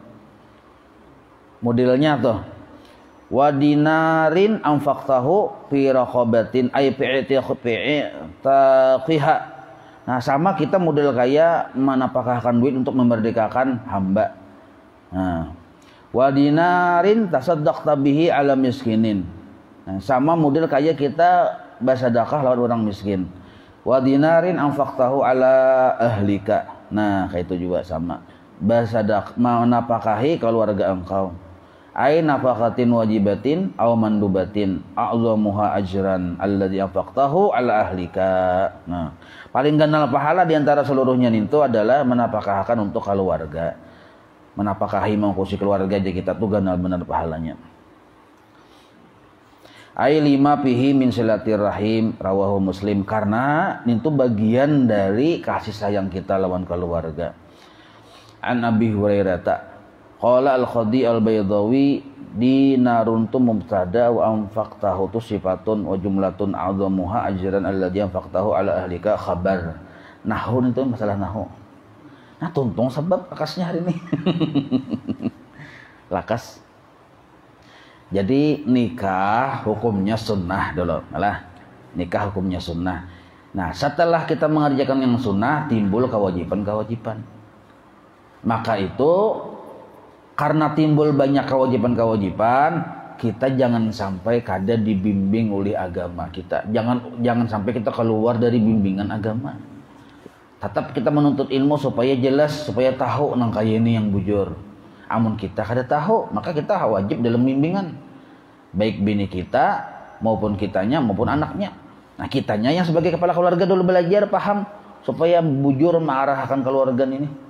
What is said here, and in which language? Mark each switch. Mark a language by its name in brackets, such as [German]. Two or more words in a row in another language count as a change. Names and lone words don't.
[Banjar] Modelnya tuh [Arabic] ودينار أنفقته في رقبة أي عتقها. [Banjar] Nah, sama kita model kayak menapakahkan duit untuk memerdekakan hamba. Nah, [Arabic] ودينار تصدقت به على مسكين. [Banjar] Nah, sama model kayak kita bersedekah lawan orang miskin. [Arabic] ودينار أنفقته على أهلك. [Banjar] Nah, kayak itu juga sama. Bersedekah menapakahi keluarga engkau. [Arabic] أي نفقة واجبة أو مندوبة أعظمها أجرا الذي أنفقته على أهلك. [Banjar] Nah, paling ganal pahala di antara seluruhnya itu adalah menapakahkan untuk keluarga. Menapakahi mengkusi keluarga aja kita tuh ganal benar pahalanya. [Arabic] أي لما فيه من صلة الرحم رواه مسلم, [Banjar] karena itu bagian dari kasih sayang kita lawan keluarga. [Arabic] عن أبي هريرة قال القاضي البيضاوي دينار tu مبتدأ وأنفقته tu صفة وجملة أعظمها أجرا الذي أنفقته على أهلك خبر. [Banjar] Nahwu itu masalah nahwu. Nah, tuntung sebab lakasnya hari ini. Lakas. Jadi nikah hukumnya sunnah dulu. Malah nikah hukumnya sunnah. Nah, setelah kita mengerjakan yang sunnah timbul kewajiban-kewajiban. Maka itu karena timbul banyak kewajiban-kewajiban, kita jangan sampai kada dibimbing oleh agama kita. Jangan sampai kita keluar dari bimbingan agama. Tetap kita menuntut ilmu supaya jelas, supaya tahu nang kaya ini yang bujur. Amun kita kada tahu, maka kita wajib dalam bimbingan. Baik bini kita maupun kitanya maupun anaknya. Nah, kitanya yang sebagai kepala keluarga dulu belajar paham supaya bujur mengarahkan keluarga ini.